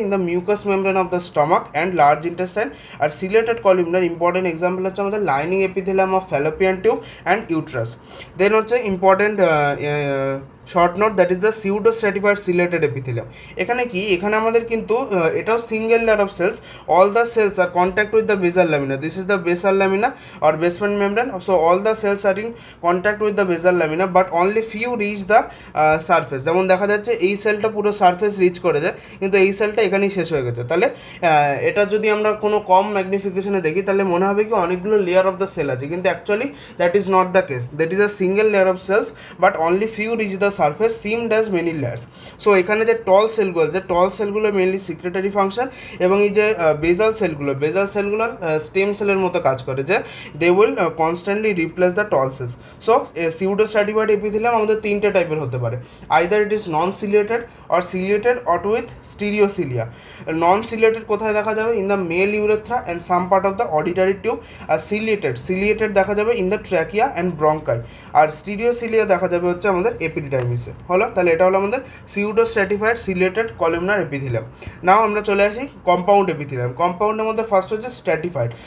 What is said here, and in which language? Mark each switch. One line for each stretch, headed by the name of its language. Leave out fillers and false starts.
English: In the mucous membrane of the stomach and large intestine. আর ciliated columnar important example হচ্ছে আমাদের lining epithelium of fallopian tube and uterus. Then হচ্ছে important short note, that is the pseudo stratified ciliated epithelium. এখানে কি?
Bangla: এখানে আমাদের কিন্তু এটাও
English: Single layer of cells. All the cells are contact with the basal lamina. This is the basal lamina or basement membrane. So all the cells are in contact with the basal lamina, but only few reach the surface.
Bangla: যেমন দেখা যাচ্ছে এই সেলটা পুরো surface rich করে যায়, কিন্তু এই সেলটা এখানেই শেষ হয়ে গেছে। তাহলে এটা যদি আমরা কোনো কম ম্যাগনিফিকেশনে দেখি, তাহলে মনে হবে কি অনেকগুলো লেয়ার অফ দ্য সেল আছে, কিন্তু
English: Actually that is not the case. That is a single layer of cells, but only few reach the surface, seemed as many layers.
Bangla: So এখানে যে টল সেলগুলো, যে টল সেলগুলো মেনলি সিক্রেটারি ফাংশন, এবং এই যে বেজাল সেলগুলোর স্টেম সেলের মতো কাজ করে, যে
English: they will constantly replace the tall cells. So a pseudostratified epithelium
Bangla: আমাদের তিনটে টাইপের হতে পারে,
English: either it is non ciliated or ciliated or with stereocilia.
Bangla: Non ciliated কোথায় দেখা যাবে?
English: In the male urethra and some part of the auditory tube. আর ciliated দেখা যাবে in the trachea and bronchi.
Bangla: আর স্টিরিওসিলিয়া দেখা যাবে হচ্ছে আমাদের এপিডিডাইমিসে। হলো, তাহলে এটা হলো আমাদের সিউডোস্ট্র্যাটিফাইড সিলিয়েটেড কলিউমনার এপিথেলিয়াম। নাও আমরা চলে আসি কম্পাউন্ড এপিথেলিয়াম। কম্পাউন্ডের মধ্যে ফার্স্ট হচ্ছে স্ট্র্যাটিফাইড।